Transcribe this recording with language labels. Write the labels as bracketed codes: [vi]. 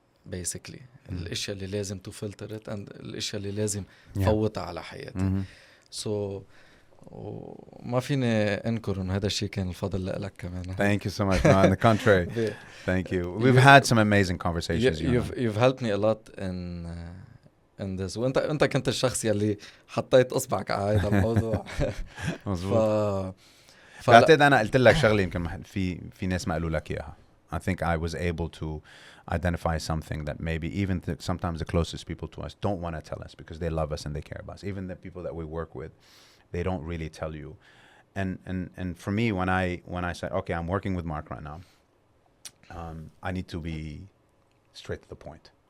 [ar] basically الاشياء اللي لازم to filter it and الاشياء اللي لازم [en] Yeah. [ar] فوتها على حياتي. Mhm. So وما فيني انكر انه هذا الشيء كان الفضل لك كمان. [en] Thank you so much. No, on the contrary. Thank you. We've had some amazing conversations. You've helped me a lot in this. [ar] وانت كنت الشخص يلي حطيت اصبعك على هذا الموضوع. مظبوط. بعتقد انا قلت لك شغله يمكن في ناس ما قالوا لك اياها. [en] I think I was able to identify something that maybe even sometimes the closest people to us don't want to tell us because they love us and they care about us. Even the people that we work with, they don't really tell you. And for me, when I said, okay, I'm working with Mark right now, I need to be straight to the point.